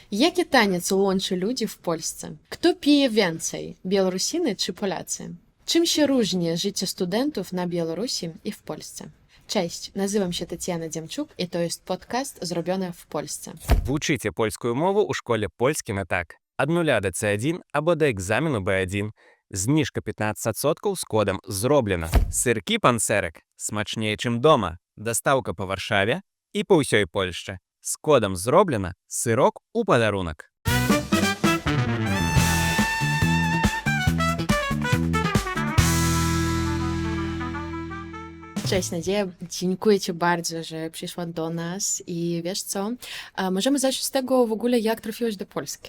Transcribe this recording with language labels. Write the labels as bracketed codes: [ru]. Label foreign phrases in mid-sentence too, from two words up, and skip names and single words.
[pl] Jaki taniec łączy ludzi w Polsce? Kto pije więcej, Białorusiny czy Polacy? Czym się różni życie studentów na Białorusi i w Polsce? Cześć, nazywam się Tatiana Dziamчук i to jest podcast zrobiony w Polsce. [uk] Вчите польську мову у школі «Польський не так». Від 0 до C1 або до екзамену B1. Знижка 15% з кодом «Зроблено». Сирки панцерик смачніше, чим дома. Доставка по Варшаві і по всій Польщі. З кодом «Зроблено» сирок у подарунок. [pl] Cześć Nadzieja, dziękuję Ci bardzo, że przyszła do nas i wiesz co, możemy zacząć z tego w ogóle, jak trafiłaś do Polski.